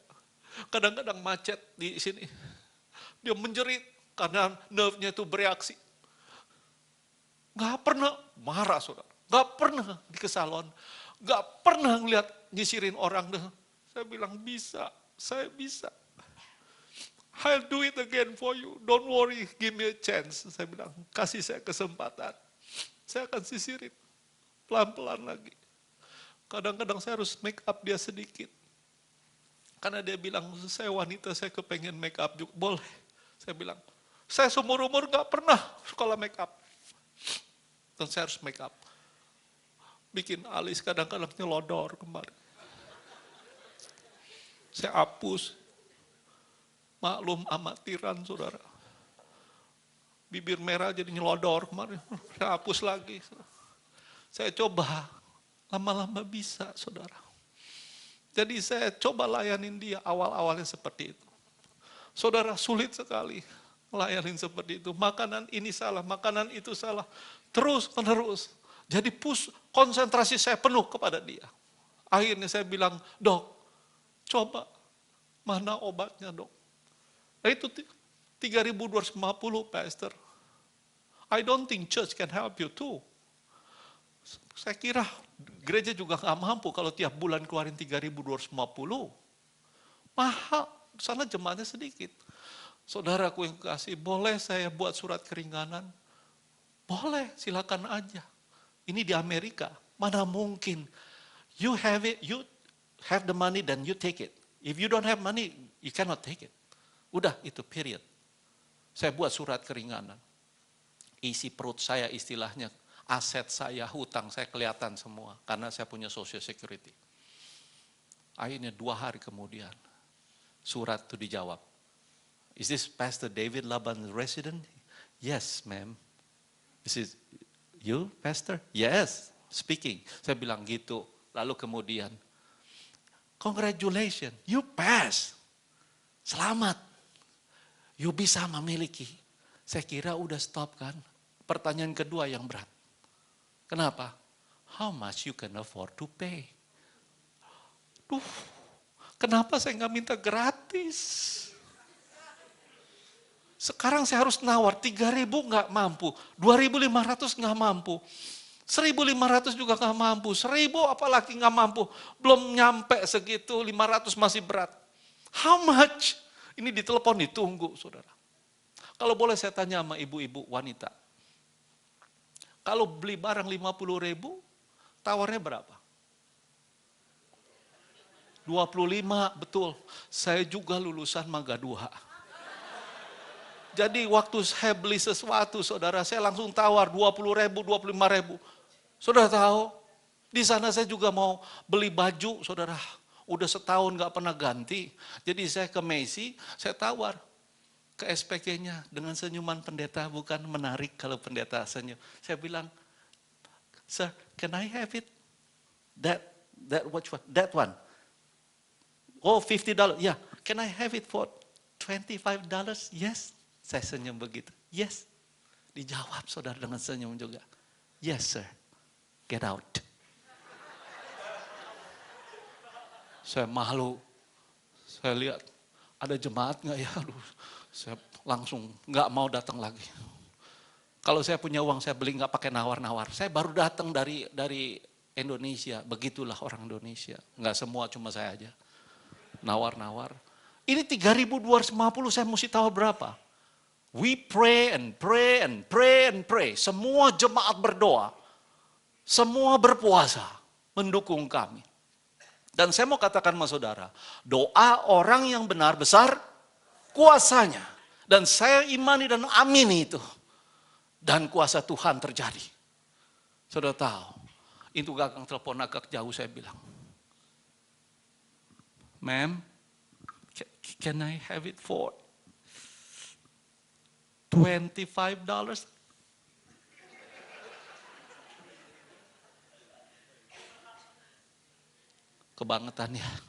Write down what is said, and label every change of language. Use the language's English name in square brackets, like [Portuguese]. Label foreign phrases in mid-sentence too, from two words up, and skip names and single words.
[Indonesian] Kadang-kadang macet di sini. Dia menjerit karena nerve-nya itu bereaksi. Nggak pernah marah, saudara. Nggak pernah di ke salon. Nggak pernah ngeliat nyisirin orang. Saya bilang bisa, saya bisa. [English] I'll do it again for you. Don't worry, give me a chance. [Indonesian] Saya bilang, kasih saya kesempatan. Saya akan sisirin. Pelan-pelan lagi. Kadang-kadang saya harus make up dia sedikit. Karena dia bilang, saya wanita, saya kepengen make up juga. Boleh. Saya bilang, saya seumur-umur gak pernah sekolah make up. Dan saya harus make up. Bikin alis kadang-kadang nyelodor kemarin. Saya hapus. Maklum amatiran, saudara. Bibir merah jadi nyelodor kemarin. Saya hapus lagi. Saya coba. Lama-lama bisa, saudara. Jadi saya coba layanin dia awal-awalnya seperti itu. Saudara, sulit sekali layanin seperti itu. Makanan ini salah, makanan itu salah. Terus menerus. Jadi konsentrasi saya penuh kepada dia. Akhirnya saya bilang, dok, coba mana obatnya dok. Nah, itu 3.250, Pastor. [English] I don't think church can help you too. [Indonesian] Saya kira gereja juga nggak mampu kalau tiap bulan keluarin 3.250. Mahal, sana jemaatnya sedikit. Saudaraku yang kasih, boleh saya buat surat keringanan? Boleh, silakan aja. Ini di Amerika, mana mungkin. [English] You have it, you have the money, then you take it. If you don't have money, you cannot take it. [Indonesian] Udah, itu period. Saya buat surat keringanan. Isi perut saya istilahnya, aset saya, hutang saya kelihatan semua. Karena saya punya [English] social security. [Indonesian] Akhirnya 2 hari kemudian, surat itu dijawab. [English] Is this Pastor David Laban resident? Yes, ma'am. Is it you, Pastor? Yes, speaking. [Indonesian] Saya bilang gitu. Lalu kemudian, [English] congratulations, you pass. [Indonesian] Selamat. You bisa memiliki. Saya kira udah stop kan. Pertanyaan kedua yang berat. Kenapa? [English] How much you can afford to pay? [Indonesian] Kenapa saya nggak minta gratis? Sekarang saya harus nawar, 3.000 nggak mampu, 2.500 nggak mampu, 1.500 juga nggak mampu, 1.000 apalagi nggak mampu, belum nyampe segitu, 500 masih berat. [English] How much? [Indonesian] Ini ditelepon ditunggu, saudara. Kalau boleh saya tanya sama ibu-ibu wanita, kalau beli barang 50.000, tawarnya berapa? 25, betul. Saya juga lulusan Mangga 2. Jadi waktu saya beli sesuatu, saudara, saya langsung tawar 20.000, 25.000. Saudara tahu, di sana saya juga mau beli baju, saudara. Udah setahun gak pernah ganti. Jadi saya ke Macy, saya tawar ke SPK-nya dengan senyuman pendeta, bukan menarik kalau pendeta senyum. Saya bilang, [English] sir, can I have it? That one. Oh, $50. Yeah, can I have it for $25? Yes. [Indonesian] Saya senyum begitu. Yes. Dijawab saudara dengan senyum juga. [English] Yes, sir. Get out. [Indonesian] Saya malu. Saya lihat, ada jemaat nggak ya? Aduh, saya langsung nggak mau datang lagi. Kalau saya punya uang, saya beli nggak pakai nawar-nawar. Saya baru datang dari Indonesia. Begitulah orang Indonesia. Nggak semua, cuma saya aja. Nawar-nawar. Ini 3.250, saya mesti tahu berapa. [English] We pray and pray and pray and pray. [Indonesian] Semua jemaat berdoa. Semua berpuasa mendukung kami. Dan saya mau katakan sama saudara, doa orang yang benar besar kuasanya. Dan saya imani dan amini itu. Dan kuasa Tuhan terjadi. Saudara tahu, itu gagang telepon agak jauh, saya bilang, [English] ma'am, can I have it for $25? [Indonesian] Kebangetannya.